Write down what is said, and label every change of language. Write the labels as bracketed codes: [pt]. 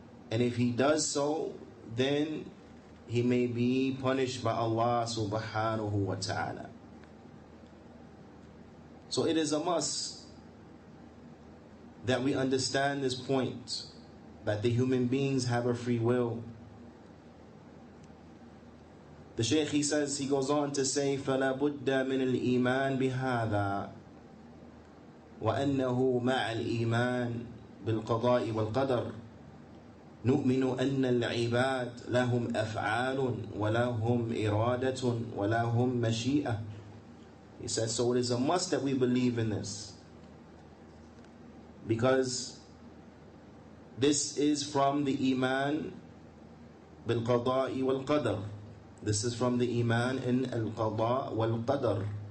[en] And if he does so, then he may be punished by Allah subhanahu wa ta'ala. So it is a must that we understand this point, that the human beings have a free will. The Shaykh, he goes on to say, [ar] فَلَا بُدَّ مِنَ الْإِيمَانِ بِهَذَا وَأَنَّهُ مَعَ الْإِيمَانِ بِالْقَضَاءِ وَالْقَدَرِ نُؤْمِنُ أَنَّ الْعِبَادِ لَهُمْ أَفْعَالٌ وَلَهُمْ إِرَادَةٌ وَلَهُمْ مَشِيئَةٌ. [en] He says, so it is a must that we believe in this, because this is from the Iman bil Qada'i wal Qadar. This is from the Iman in al Qada' wal Qadar.